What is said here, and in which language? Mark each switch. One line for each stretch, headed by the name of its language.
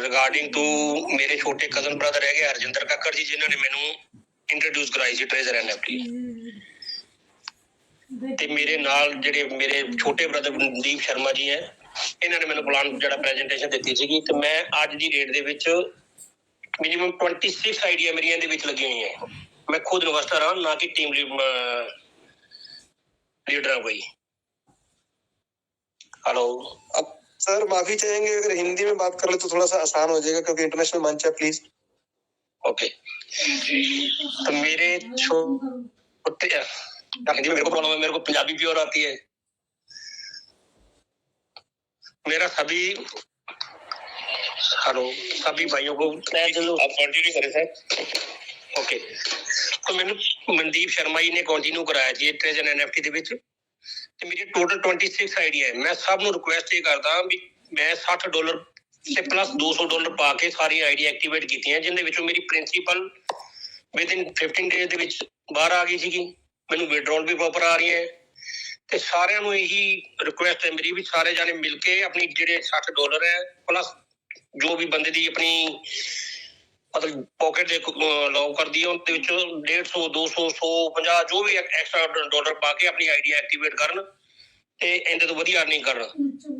Punjabi: Regarding to ਮੇਰੇ ਛੋਟੇ cousin brother ਹੈਗੇ ਹਰਜਿੰਦਰ ਕੱਕੜ ਜੀ, ਜਿਨ੍ਹਾਂ ਨੇ ਮੈਨੂੰ ਇੰਟਰੋਡਿਊਸ ਕਰਾਈ ਸੀ ਟ੍ਰੇਜ਼ਰ ਐਨਐਫਟੀ, ਤੇ ਮੇਰੇ ਨਾਲ ਜਿਹੜੇ ਮੇਰੇ ਛੋਟੇ ਬ੍ਰਦਰ ਮਨਦੀਪ ਸ਼ਰਮਾ ਜੀ ਹੈ, ਇਹਨਾਂ ਨੇ ਮੈਨੂੰ ਪਲਾਨ ਜਿਹੜਾ ਪ੍ਰੈਜੈਂਟੇਸ਼ਨ ਦਿੱਤੀ ਸੀਗੀ, ਤੇ ਮੈਂ ਅੱਜ ਦੀ ਡੇਟ ਦੇ ਵਿੱਚ ਮਿਨੀਮਮ 26 ਆਈਡੀਆ ਮੇਰੀਆਂ ਇਹਦੇ ਵਿੱਚ ਲੱਗੀਆਂ ਹੋਈਆਂ।
Hindi: मैं खुद इन्वेस्टर हाँ, ना कि टीम लीडर है कोई। हेलो, अब सर माफी चाहेंगे, अगर हिंदी में बात कर ले तो थोड़ा सा आसान हो जाएगा, क्योंकि इंटरनेशनल मंच है, प्लीज। ओके। तो मेरे छोटे हिंदी में मेरे को प्रॉब्लम है, मेरे को पंजाबी प्योर आती है। मेरा सभी सभी भाइयों को आप कंटिन्यू करें सर। ओके। तो मैंने मनदीप शर्मा जी ने कंटिन्यू कराया जी ट्रेजर एनएफटी
Punjabi: ਦੇ ਵਿੱਚ, ਤੇ ਮੇਰੀ ਟੋਟਲ 26 ਆਈਡੀਆ ਹੈ। ਮੈਂ ਸਭ ਨੂੰ ਰਿਕੁਐਸਟ ਇਹ ਕਰਦਾ ਵੀ ਮੈਂ $60 ਤੇ ਪਲੱਸ $200 ਪਾ ਕੇ ਸਾਰੀ ਆਈਡੀਆ ਐਕਟੀਵੇਟ ਕੀਤੀਆਂ, ਜਿੰਦੇ ਵਿੱਚੋਂ ਮੇਰੀ ਪ੍ਰਿੰਸੀਪਲ ਵਿਦਿਨ 15 ਡੇਜ਼ ਦੇ ਵਿੱਚ ਬਾਹਰ ਆ ਗਈ ਸੀਗੀ, ਮੈਨੂੰ ਵਿਡਰੋਲ ਵੀ ਪ੍ਰੋਪਰ ਆ ਰਹੀ ਹੈ। ਤੇ ਸਾਰਿਆਂ ਨੂੰ ਇਹੀ ਰਿਕੁਐਸਟ ਹੈ ਮੇਰੀ ਵੀ ਸਾਰੇ ਜਾਣੇ ਮਿਲ ਕੇ ਆਪਣੀ ਜਿਹੜੇ $60 ਹੈ ਪਲੱਸ ਜੋ ਵੀ ਬੰਦੇ ਦੀ ਆਪਣੀ ਮਤਲਬ ਪॉकेट ਦੇ ਲੌਕ ਕਰਦੀ ਹੈ, ਉਹਦੇ ਵਿੱਚੋਂ 150 200 150 ਜੋ ਵੀ ਐਕਸਟਰਾ ਡਾਲਰ ਪਾ ਕੇ ਆਪਣੀ ਆਈਡੀਆ ਐਕਟੀਵੇਟ ਕਰਨ ਤੇ ਇਹਦੇ ਤੋਂ ਵਧੀਆ ਅਰਨਿੰਗ ਕਰਨ।